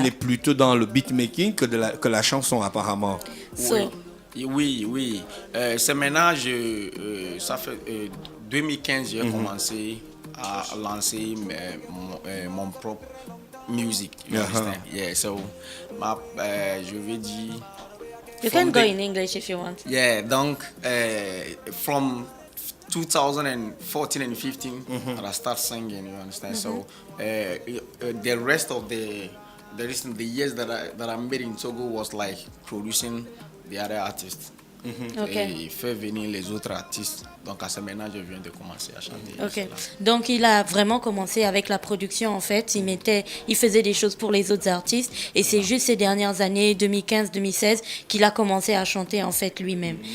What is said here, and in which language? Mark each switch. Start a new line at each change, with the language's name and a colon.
French: Il est plutôt dans le beatmaking que la chanson, apparemment.
English: So,
French: Oui. C'est maintenant, ça fait 2015, j'ai commencé à lancer mon propre musique.
English: You understand? Yeah, so
French: je vais dire.
English: you can go in English if you want. Yeah, donc from 2014 and 15, I start singing. You understand? So the rest of the years that I made in Togo was like producing the other artists. Ok.
French: Et faire venir les autres artistes. Donc à ce moment, je viens de commencer à chanter. Ok. Cela. Donc il a vraiment commencé avec la production en fait. Il faisait des choses pour les autres artistes et c'est juste ces dernières années, 2015-2016, qu'il a commencé à chanter en fait lui-même.